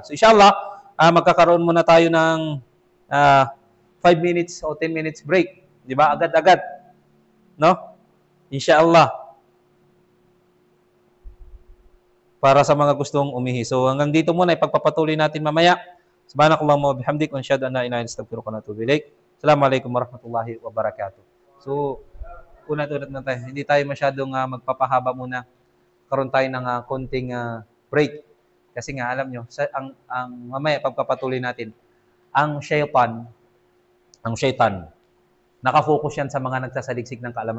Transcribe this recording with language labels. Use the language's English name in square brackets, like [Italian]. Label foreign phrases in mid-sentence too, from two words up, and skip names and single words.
[Filipino] So inshallah, magkakaroon muna tayo ng 5 minutes o 10 minutes break, di ba? Agad-agad, no? Inshallah. Para sa mga gustong umihi. So hanggang dito muna, ipagpapatuloy natin mamaya. [Arabic] سبحانك اللهم وبحمدك وأشهد أن لا إله إلا أنت أستغفرك وأتوب إليك. السلام عليكم ورحمة الله وبركاته. [Filipino] So, una-una na tayo. Hindi tayo masyadong magpapahaba muna. Karoon tayo ng konting break. Kasi nga, alam nyo, ang mamaya pagpapatuloy natin, ang shaitan, nakafocus yan sa mga nagsasaliksik ng kaalaman.